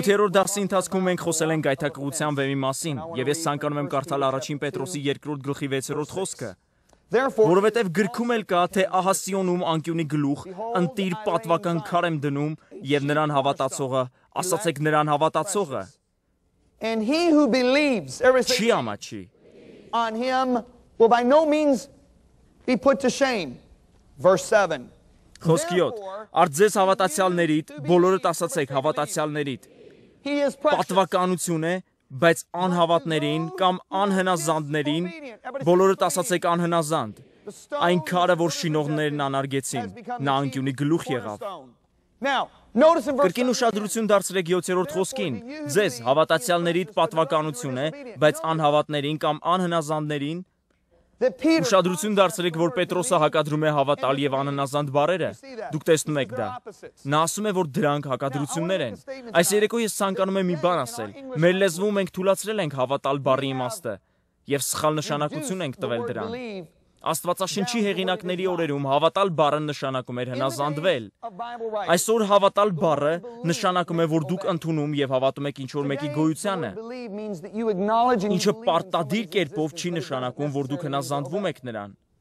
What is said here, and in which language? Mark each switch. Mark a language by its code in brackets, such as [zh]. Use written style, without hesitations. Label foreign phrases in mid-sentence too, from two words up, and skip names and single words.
[hy] 8-րդ դասի ընթացքում մենք խոսել ենք գայթակղության վեմի մասին, եւ ես ցանկանում եմ կարդալ առաջին Պետրոսի 2-րդ գլխի 6-րդ խոսքը, որովհետեւ գրքում էլ կա, թե ահա Սիոնում անկյունի գլուխ, ընտիր պատվական քար եմ դնում, եւ նրան հավատացողը, ասացեք նրան հավատացողը, [en] And he who believes [hy] չի ամաչի, [en] on him will by no means be put to shame. Verse 7. [hy] Խոսքի 7. Արդ ձեզ հավատացյալներիդ, բոլորդ ասացեք հավատացյալներիդ, [en] He is precious. [hy] պատվականություն է, բայց անհավատներին կամ անհնազանդներին, բոլորդ ասացեք անհնազանդ, այն քարը, որ շինողներն անարգեցին, նա անկյունի գլուխ եղավ։ [en] Now, notice in verse [hy] Կրկին ուշադրություն դարձրեք 7-րդ խոսքին, ձեզ հավատացյալներիդ պատվականություն է, բայց անհավատներին կամ անհնազանդներին, [en] that Peter [hy] ուշադրություն դարձրեք, որ Պետրոսը հակադրում է հավատալ եւ անհնազանդ բառերը։ Դուք տեսնում եք դա։ Նա ասում է, որ դրանք հակադրություններ են։ Այս երեկո ես ցանկանում եմ մի բան ասել։ Մեր լեզվում մենք թույլատրել ենք հավատալ բառի իմաստը եւ սխալ նշանակություն ենք տվել դրան։ Աստվածաշնչի հեղինակների օրերում հավատալ բառը նշանակում էր հնազանդվել։ Այսօր հավատալ բառը նշանակում է, որ դուք ընդունում եւ հավատում եք ինչ-որ մեկի գոյությանը, ինչը պարտադիր կերպով չի նշանակում, որ դուք հնազանդվում եք նրան։